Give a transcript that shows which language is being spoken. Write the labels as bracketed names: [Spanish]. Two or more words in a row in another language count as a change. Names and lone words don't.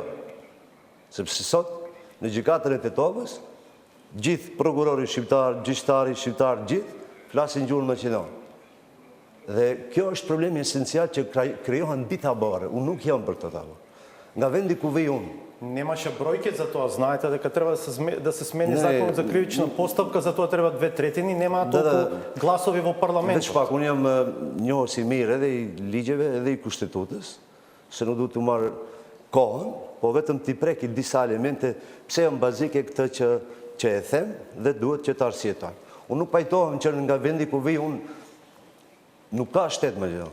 [Albanian] Sepse sot në gjykatën e Tetovës, gjithë prokurori shqiptar, gjyqtari shqiptar, gjithë flasin gjuhën maqedone. Dhe kjo është problemi esencial që krijohen dy tabore. Unë nuk jam për këtë tabor. nga vendi ku vej unë. [Macedonian] Немаше бројки за тоа. Знаете дека треба да се смени Не. законот за кривична постапка, за тоа треба 2/3, нема толку гласови во [Albanian] Veç [Macedonian] парламентот. [Albanian] pak, unë jam njohës i mirë edhe i ligjeve edhe i kushtetutës, se nuk duhet të marrë kohën, po vetëm t'i preki disa elemente pse janë bazike këtë që e them dhe duhet që të arsjetoj. Unë nuk pajtohem që nga vendi ku vi unë nuk ka shtetë më gjithë.